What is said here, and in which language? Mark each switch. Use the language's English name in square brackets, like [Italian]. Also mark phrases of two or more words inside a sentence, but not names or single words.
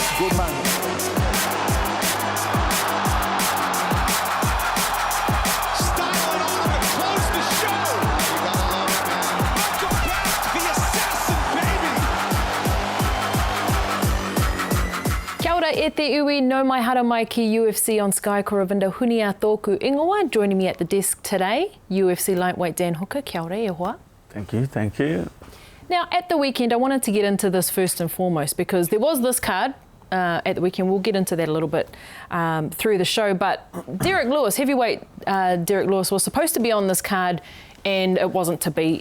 [English] Good man. Styling on him to close the show. You gotta love it, man. Welcome back, the assassin, baby. [Māori] Kia ora e te iwi, no mai hara mai ki UFC on Sky, ko Ravinda huni a tōku ingoa. [English] Joining me at the desk today, UFC lightweight Dan Hooker. [Māori] Kia ora e hoa. [English] Thank you. Now, at the weekend, I wanted to get into this first and foremost because there was this card at the weekend. We'll get into that a little bit through the show. But Derrick Lewis, heavyweight Derrick Lewis, was supposed to be on this card and it wasn't to be.